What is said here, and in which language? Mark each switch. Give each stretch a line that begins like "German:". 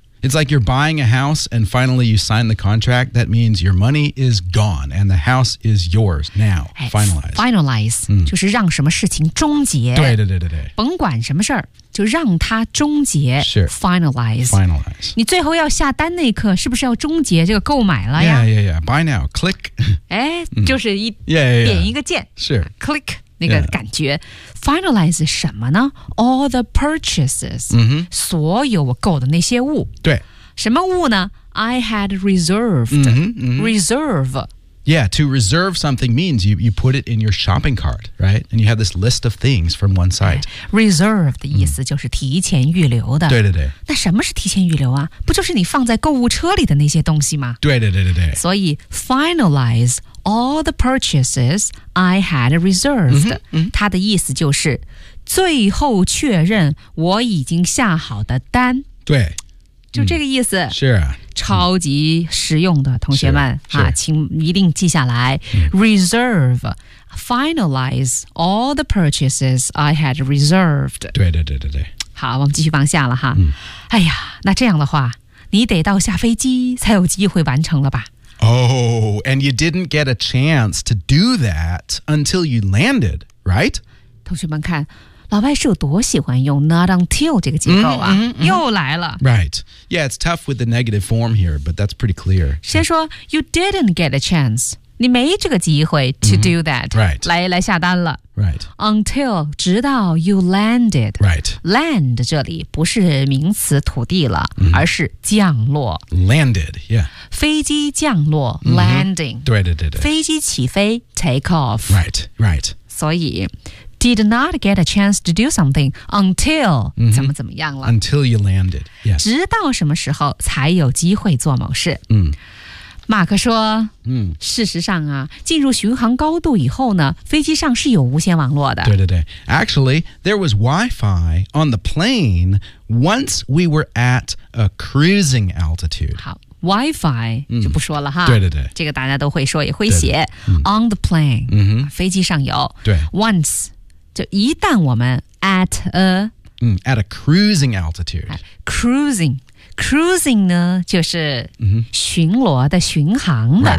English: It's like you're buying a house and finally you sign the contract. That means your money is gone and the house is yours now. Finalize.
Chinese: Finalize.、嗯、就是让什么事情终结。对对对对对。甭管什么事儿就让它终结。是。
English: Finalize. Finalize.
Chinese: 你最后要下单那一刻是不是要终结这个购买了呀
English: Yeah, yeah, yeah. Buy now. Click.
Chinese: 哎就是一、
English: 嗯、yeah, yeah, yeah.
Chinese: 点一个键。是。
English: Click.
Chinese: 那个感觉、
English: yeah. Finalize
Chinese: 什么呢
English: All the purchases、 mm-hmm.
Chinese: 所有我购的那些物对什么物呢
English: I had reserved mm-hmm, mm-hmm. Reserve Yeah, to reserve something means you put it in your shopping cart, right? And you have this list of things from one site
Chinese: Reserve 的意思就是提前预留的、 mm. 对对对那什么是提前预留啊不就是你放在购物车里的那些东西吗对对对对对
English: 所以 FinalizeAll the purchases I had reserved. 嗯嗯、
Chinese: 它的意思就是最后确认我已经下好的单。对。就这个意思。嗯、是啊。超级实用的、嗯、同学们、啊。请一定记下来。嗯、
English: reserve, finalize all the purchases I had reserved.
Chinese: 对对对对对。好我们继续往下了哈、嗯。哎呀那这样的话你得到下飞机才有机会完成了吧。
English: Oh, and you didn't get a chance to do that until you landed, right?
Chinese: 同学们看，老外是有多喜欢用 not until 这个结构啊， mm-hmm, mm-hmm. 又来了。
English: Right. Yeah, it's tough with the negative form here, but that's pretty clear.
Chinese: 先说
English: you didn't get a chance,
Chinese: 你没这个机会
English: to do that,、 mm-hmm. right.
Chinese: 来下单了。
English: Right. Until,
Chinese: 直到
English: you landed. Right.
Chinese: Land 这里不是名词土地了、mm-hmm. 而是降落。
English: Landed, yeah.
Chinese: 飞机降落、mm-hmm. landing. 对对对对。飞机起飞 take off.
English: Right, right. 所以 did not get a chance to do something until、 mm-hmm.
Chinese: 怎么怎么样了。
English: Until you landed, yes.
Chinese: 直到什么时候才有机会做某事。嗯、mm.。马克说、嗯、事实上啊进入巡航高度以后呢飞机上是有无线网络的。对对对。
English: Actually, there was Wi-Fi on the plane once we were at a cruising altitude.
Chinese: 好 ,Wi-Fi 就不说了哈、嗯。对对对。这个大家都会说也会写。对对对
English: 嗯、on the plane,、嗯、
Chinese: 飞机上有。对。 Once, 就一旦我们 at a,、
English: 嗯、at a cruising altitude.
Chinese: Cruising. Cruising 呢就是巡逻的巡航的、